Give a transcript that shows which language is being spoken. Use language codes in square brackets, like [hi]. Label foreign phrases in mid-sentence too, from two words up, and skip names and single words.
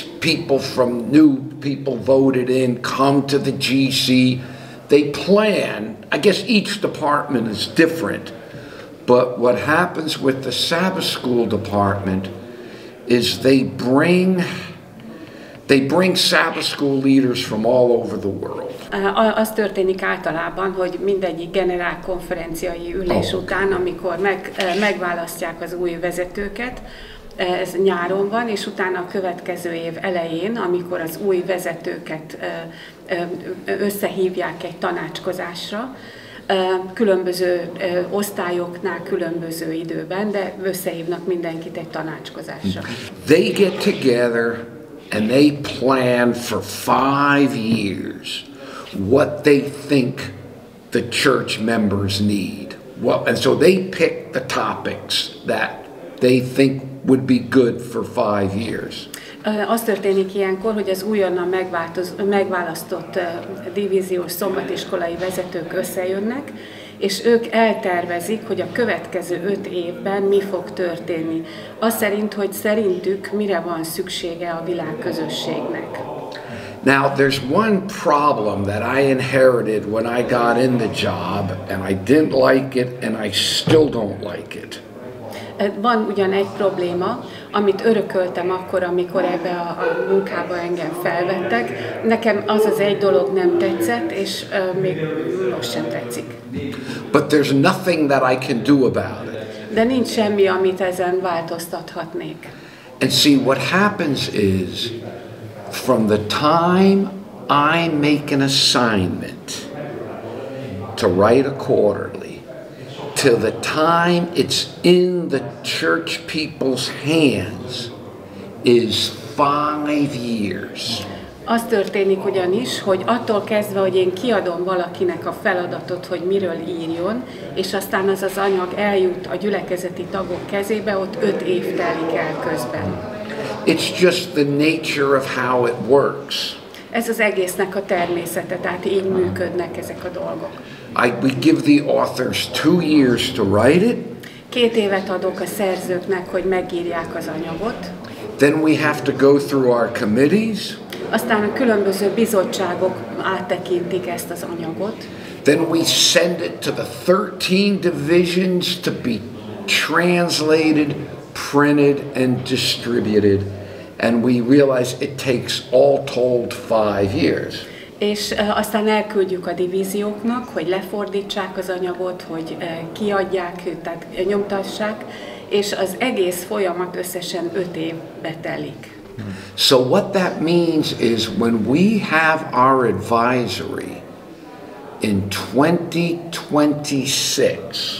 [en] New people voted in, come to the GC. They plan, I guess each department is different, but what happens with the Sabbath school department is they bring Sabbath school leaders from all over the world. [hu] Az történik általában, hogy mindegyik generálkonferenciai ülés után, amikor megválasztják az új vezetőket, ez nyáron van, és utána a következő év elején, amikor az új vezetőket összehívják egy tanácskozásra, különböző osztályoknál, különböző időben, de összehívnak mindenkit egy tanácskozásra. [en] They get together and they plan for 5 years what they think the church members need. And so they pick the topics that they think would be good for 5 years. [hu] Az történik ilyenkor, hogy az újonnan megválasztott divíziós szombatiskolai vezetők összejönnek, és ők eltervezik, hogy a következő 5 évben mi fog történni. Az szerint, hogy szerintük mire van szüksége a világközösségnek. [en] Now, there's one problem that I inherited when I got in the job, and I didn't like it, and I still don't like it. [hu] Van ugyan egy probléma, amit örököltem akkor, amikor ebbe a munkába engem felvettek. Nekem az egy dolog nem tetszett, és még most sem tetszik. [en] But there's nothing that I can do about it. [hu] De nincs semmi, amit ezen változtathatnék. [en] And see, what happens is, from the time I make an assignment to write a quarterly, till the time it's in the church people's hands is 5 years. [hu] Az történik ugyanis, hogy attól kezdve, hogy én kiadom valakinek a feladatot, hogy miről írjon, és aztán az anyag eljut a gyülekezeti tagok kezébe, ott 5 év telik el közben. [en] It's just the nature of how it works. [hu] Ez az egésznek a természete, tehát így működnek ezek a dolgok. [en] We give the authors 2 years to write it. [hu] 2 évet adok a szerzőknek, hogy megírják az anyagot. [en] Then we have to go through our committees. [hu] Aztán a különböző bizottságok áttekintik ezt az anyagot. [en] Then we send it to the 13 divisions to be translated, printed and distributed. And we realize it takes all told 5 years. [hu] És aztán elküldjük a divízióknak, hogy lefordítsák az anyagot, hogy kiadják, tehát nyomtassák, és az egész folyamat összesen 5 évbe telik. [en] So what that means is when we have our advisory in 2026,